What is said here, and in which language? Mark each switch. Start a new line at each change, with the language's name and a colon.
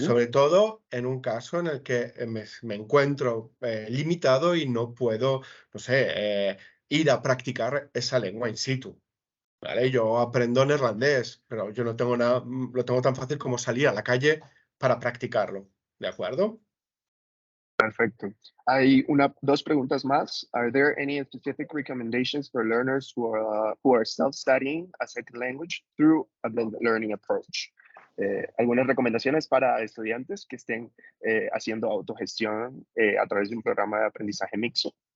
Spanish: Sobre todo en un caso en el que me encuentro limitado y no puedo, no sé, ir a practicar esa lengua in situ. ¿Vale? Yo aprendo neerlandés, pero yo no tengo nada, lo tengo tan fácil como salir a la calle para practicarlo, ¿de acuerdo? Perfecto. Hay dos preguntas más.
English: Are there any specific recommendations for learners who are self-studying a second language through a blended learning approach?
Spanish: Algunas recomendaciones para estudiantes que estén haciendo autogestión a través de un programa de aprendizaje mixto.